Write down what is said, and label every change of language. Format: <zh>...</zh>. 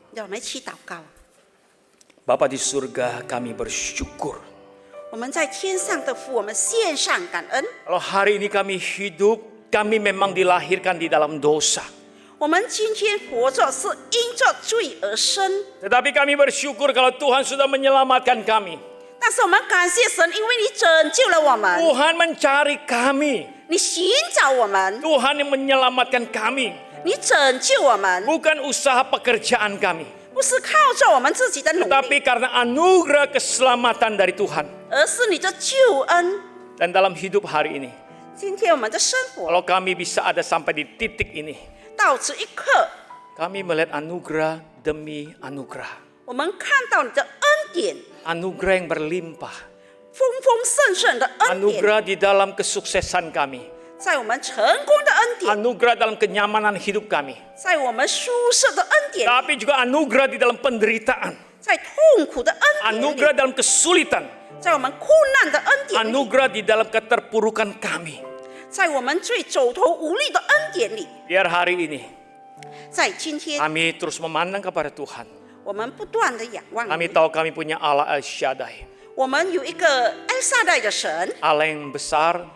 <zh>让我们一起祷告。</zh> <id>Bapa di surga, kami bersyukur.</id> <zh>我们在天上的父，我们献上感恩。</zh> <id>Kalau hari ini kami hidup, kami memang dilahirkan di dalam dosa.</id> <zh>我们今天活着是因着罪而生，</zh> <id>Tetapi kami bersyukur kalau Tuhan sudah menyelamatkan kami.</id> <zh>但是我们感谢神，因为你拯救了我们，</zh> <id>Tuhan mencari kami.</id> <zh>你寻找我们，</zh> <id>Tuhan yang menyelamatkan kami.</id> <zh>你拯救我们，</zh> <id>Bukan usaha pekerjaan kami.</id> <zh>不是靠着我们自己的努</zh> <id>Tetapi</id> <zh>力，</zh> <id>karena anugerah keselamatan dari Tuhan.</id> <zh>而是你的救恩。</zh> <id>Dan dalam hidup hari ini,</id> <zh>今天我们的生活</zh> <id>kalau kami bisa ada sampai di titik ini,</id> <zh>到此一刻，</zh> <id>kami melihat anugerah demi anugerah.</id> <zh>我们看到你的恩典，</zh> <id>Anugerah yang berlimpah.</id> <zh>丰丰盛盛的恩典，</zh> <id>Anugerah di dalam kesuksesan kami.</id> <zh>在我们成功的恩典，</zh> <id>Anugerah dalam kenyamanan hidup kami.</id> <zh>在我们舒适的恩典，</zh> <id>Tapi juga anugerah di dalam penderitaan.</id> <zh>在痛苦的恩典里，</zh> <id>Anugerah dalam kesulitan.</id> <zh>在我们困难的恩典里，</zh> <id>Anugerah di dalam keterpurukan kami.</id> <zh>在我们最走投无力的恩典里，</zh> <id>Biar hari ini</id> <zh>在今天，</zh> <id>kami terus memandang kepada Tuhan.</id> <zh>我们不断的仰望</zh> <id>Kami</id> <zh>你。</zh> <id>tahu kami punya Allah El Shaddai.</id> <zh>我们有一个埃撒代的神，</zh> <id>Allah yang besar,</id>